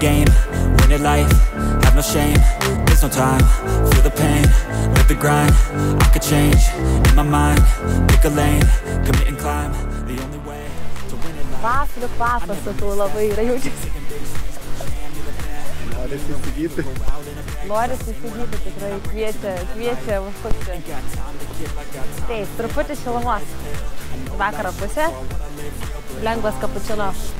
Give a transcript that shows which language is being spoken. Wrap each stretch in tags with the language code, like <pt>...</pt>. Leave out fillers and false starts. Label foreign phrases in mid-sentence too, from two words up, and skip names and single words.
<en>game, win it life, have no shame, there's no time, feel the pain, live the grind, I could change, in my mind, pick a lane, commit and climb, the only way to win it life.</en> <lt>Vaflių kvapas, sakau, labai yra jaučiasi. Norisi įsigyti. Norisi įsigyti, tikrai kviečia užsukti. Taip, truputį šilumos. Vakaro pusė, lengvas kapučino.</lt>